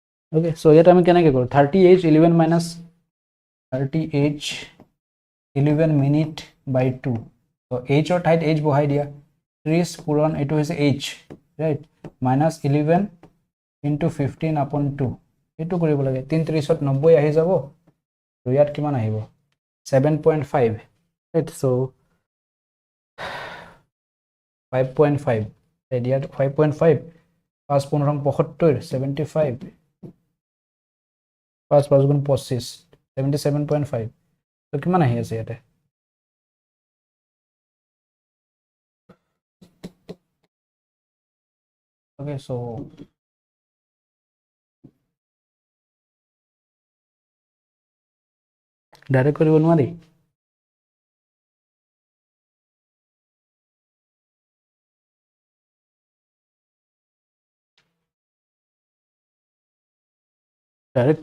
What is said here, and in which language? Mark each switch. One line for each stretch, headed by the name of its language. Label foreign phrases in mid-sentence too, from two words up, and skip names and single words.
English: Okay, so
Assamese: ইয়াত আমি কেনেকৈ কৰোঁ 30h 11 minus 30h 11
English: minute by
Assamese: 2. So h or ঠাইত h বহাই দিয়া 30 পূৰণ এইটো হৈছে h,
English: right, minus
Assamese: 11 into 15 upon 2. এইটো কৰিব লাগে 33ত 90 আহি যাব আৰু ইয়াত কিমান আহিব 7.5, right? So 5.5, ইয়াত 5.5 5 15 75 75 5 5 গুণ 25 77.5. তো কিমান আহি আছে ইয়াতে
English: okay, so
Assamese: ডাইৰেক্ট কৰিব নোৱাৰি ডাইৰেক্ট